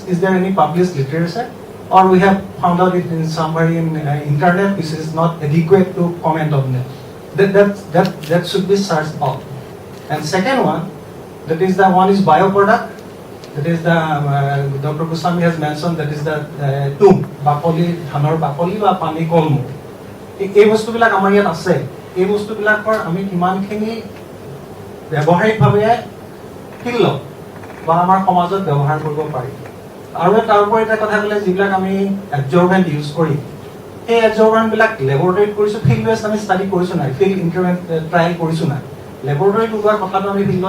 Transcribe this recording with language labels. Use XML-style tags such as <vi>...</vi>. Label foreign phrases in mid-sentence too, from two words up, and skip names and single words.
<en>Is there any published literature? Or we have found out it in somewhere in internet which is not adequate to comment on that. That should be searched out. And second one, that is the one is bioproduct. That is the Dr. Goswami has mentioned that is the tomb,</en> <as>বাকলি, ধানৰ বাকলি বা পানী কলমৌ. এই বস্তুবিলাক আমাৰ ইয়াত আছে এই বস্তুবিলাকৰ আমি কিমানখিনি ব্যৱহাৰিকভাৱে ফিল বা আমাৰ সমাজত ব্যৱহাৰ কৰিব পাৰি আৰু তাৰ উপৰি এটা কথা ক'লে যিবিলাক আমি</as> <en>absorbent use</en> <as>কৰি এই এবজৰ্বেন্টবিলাক লেবৰেটৰীত কৰিছোঁ</as> <en>field base</en> <as>আমি ষ্টাডি কৰিছোঁ নাই</as> <en>field increment trial</en> <as>কৰিছোঁ নাই লেবৰেটৰীত ওলোৱা কথাটো আমি ফিল্ডত</as>